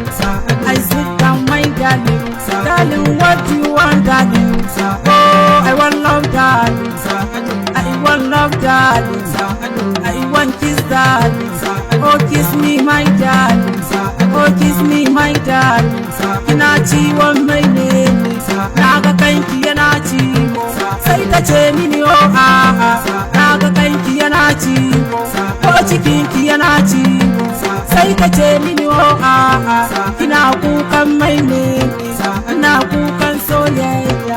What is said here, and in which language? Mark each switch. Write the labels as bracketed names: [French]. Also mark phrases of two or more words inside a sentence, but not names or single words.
[English] I sit down my darling. Darling, what do you want darling? Oh, I want love darling. I want love darling. I want kiss darling. Oh, kiss me my darling. Oh, kiss me my darling. [Hausa] Kina ciwon mai ne, naga kanki yana ciwo. Sai ta ce mini oh a'a, naga kanki yana ciwo. Ko cikinki yana ciwo. Sai ta ce mini oh a'a, kina kukan mai ne, ina kukan soyayya.